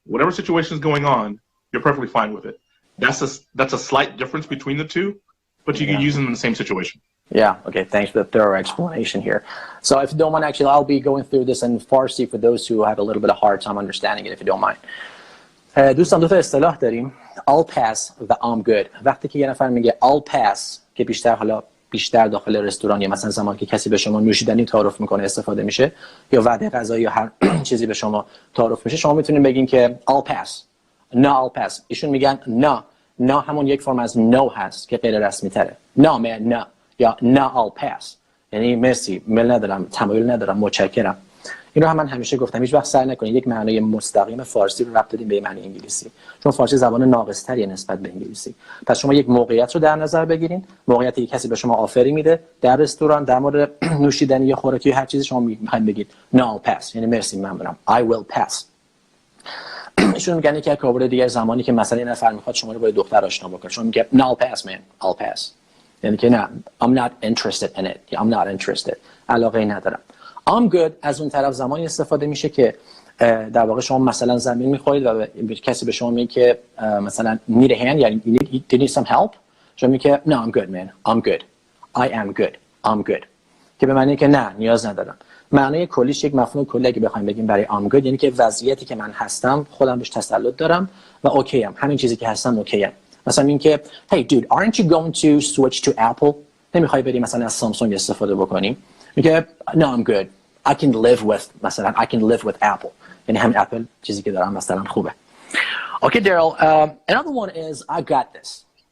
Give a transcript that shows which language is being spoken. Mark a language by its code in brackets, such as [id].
[en] Whatever situation is going on, you're perfectly fine with it. That's a slight difference between the two, but you can use them in the same situation. Yeah, okay, thanks for the thorough explanation here. So if you don't mind, actually, I'll be going through this in Farsi for those who have a little bit of hard time understanding it, if you don't mind. [fa] دوستان دو تا اصطلاح داریم. [en] I'll pass و I'm good. [fa] وقتی که یه نفر میگه I'll pass که بیشتر داخل رستوران یا مثلا زمانی که کسی به شما نوشیدنی تعارف میکنه استفاده میشه یا وعده غذایی یا هر چیزی به شما تعارف میشه، شما میتونید بگین که I'll pass. [en] No, I'll pass. [fa] ایشون میگن نه همون یک فرم از no هست که غیر رسمی تره. [en] No man, no. [fa] یا نه I'll pass. یعنی مرسی، میل ندارم، تمایل ندارم، متشکرم. اینو هم من همیشه گفتم، هیچ وقت سعی نکنید یک معنای مستقیم فارسی رو ربط بدین به معنی انگلیسی، چون فارسی زبان ناقص‌تریه نسبت به انگلیسی. پس شما یک موقعیت رو در نظر بگیرین، موقعیتی که کسی به شما آفری میده در رستوران در مورد نوشیدنی یا خوراکی یا هر چیزی، شما میخواید بگید [en] no I'll pass، [fa] یعنی مرسی ممنونم، [en] I will pass. [fa] ایشون میگن که کاربرد دیگه زمانی که مثلا یه نفر میخواد شما رو با دختر آشنا بکنه، شما میگه [en] no I'll pass man, I'll pass. [fa] یعنی که نه [en] I'm not interested in it, I'm not interested، [fa] علاقه ندارم. I'm good از اون طرف زمانی استفاده میشه که در واقع شما مثلا زمین میخورید و کسی به شما میگه که مثلا [en] need a hand، [fa] یعنی [en] you need some help، [fa] شما میگه [en] no I'm good man, I'm good, [fa] I am good, I'm good، که به معنی که نه نیاز ندارم. معنای کلیش یک مفهوم کلی اگه بخوایم بگیم برای I'm good یعنی که وضعیتی که من هستم خودم بهش تسلط دارم و اوکی ام، همین چیزی که هستم اوکی ام. مثلا این که [en] hey dude aren't you going to switch to Apple، [fa] نمیخوای بریم مثلا از سامسونگ استفاده بکنیم، میگه [en] no I'm good, I can live with [fa] مثلا [en] I can live with Apple، [fa] یعنی همین اپل چیزی که دارم مثلا خوبه. [en] Okay Darryl, another one is I got this.